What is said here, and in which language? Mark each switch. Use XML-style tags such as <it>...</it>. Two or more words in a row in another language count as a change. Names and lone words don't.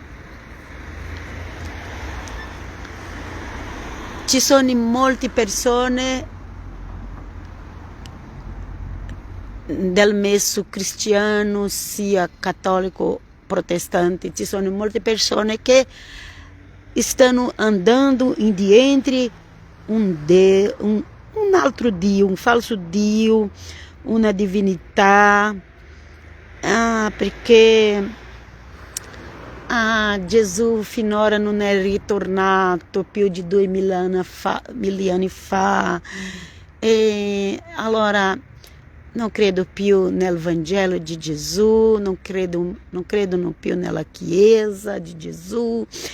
<it>Ci sono molte persone del messo cristiano, sia cattolico, protestante, ci sono molte persone che</it> <pt>estão andando entre</pt> <it>um altro Dio, um falso Dio, uma divinità, perché Gesù finora non è ritornato più di 2000 anni fa, e allora non credo più nel Vangelo di Gesù, non credono più nella Chiesa di Gesù,</it>